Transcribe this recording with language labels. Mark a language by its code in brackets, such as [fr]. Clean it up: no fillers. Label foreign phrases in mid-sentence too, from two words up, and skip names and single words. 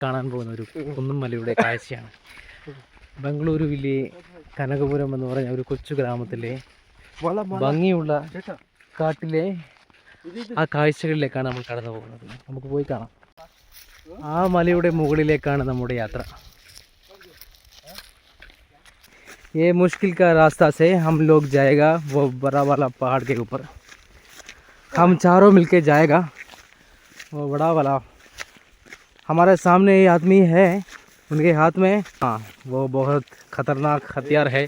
[ml] കാണാൻ പോകുന്ന ഒരു കുന്നും മലയുടെ കാഴ്ചയാണ്. ബംഗളൂരുവിലെ കനകപുരം എന്ന് പറഞ്ഞ ഒരു കൊച്ചു ഗ്രാമത്തിലെ ഭംഗിയുള്ള കാട്ടിലെ ആ കാഴ്ചകളിലേക്കാണ് നമ്മൾ കടന്നു പോകുന്നത്. നമുക്ക് പോയി കാണാം. ആ മലയുടെ മുകളിലേക്കാണ് നമ്മുടെ യാത്ര. [hi] ये मुश्किल का रास्ता से हम लोग जाएगा वो बड़ा वाला पहाड़ के ऊपर. हम चारों मिलके जाएगा वो बड़ा वाला. हमारे सामने ये आदमी है, उनके हाथ में हाँ वो बहुत खतरनाक हथियार है.